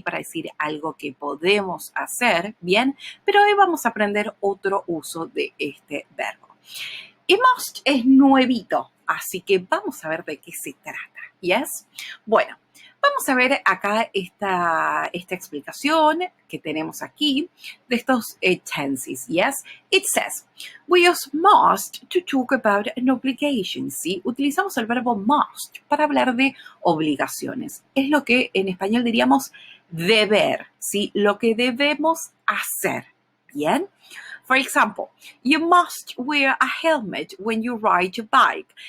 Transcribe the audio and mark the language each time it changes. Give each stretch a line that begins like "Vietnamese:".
Spanish: Para decir algo que podemos hacer, ¿bien? Pero hoy vamos a aprender otro uso de este verbo. Y must es nuevito, así que vamos a ver de qué se trata, ¿yes? Bueno, vamos a ver acá esta explicación que tenemos aquí de estos tenses, ¿yes?
English: It says, we use must to talk about an obligation, ¿sí?
Spanish: Utilizamos el verbo must para hablar de obligaciones. Es lo que en español diríamos deber, ¿sí? Lo que debemos hacer, ¿bien?
English: For example, you must wear a helmet when you ride your bike.